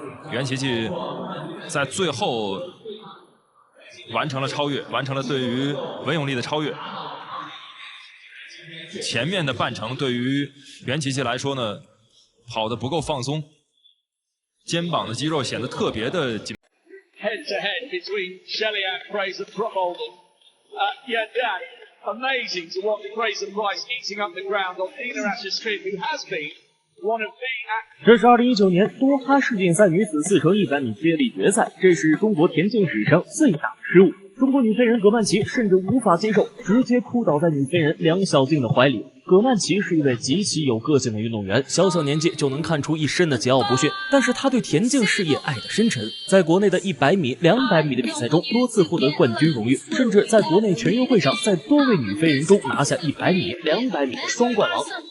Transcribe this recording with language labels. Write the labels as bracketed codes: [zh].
[zh] 袁琪琪在最后完成了超越，完成了对于文咏丽的超越。前面的半程对于袁琪琪来说呢，跑得不够放松，肩膀的肌肉显得特别的紧。 [en] Head to head between Shellyak, Fraser, Probold. Yeah, that amazing to watch Fraser Price eating up the ground on Dina Asher-Smith, who has been one of the. [zh] 这是2019年多哈世锦赛女子4乘100米接力决赛，这是中国田径史上最大的失误。中国女飞人葛曼棋甚至无法接受，直接扑倒在女飞人梁小静的怀里。葛曼棋是一位极其有个性的运动员，小小年纪就能看出一身的桀骜不驯，但是她对田径事业爱得深沉，在国内的100米、200米的比赛中多次获得冠军荣誉，甚至在国内全运会上在多位女飞人中拿下100米、200米的双冠王。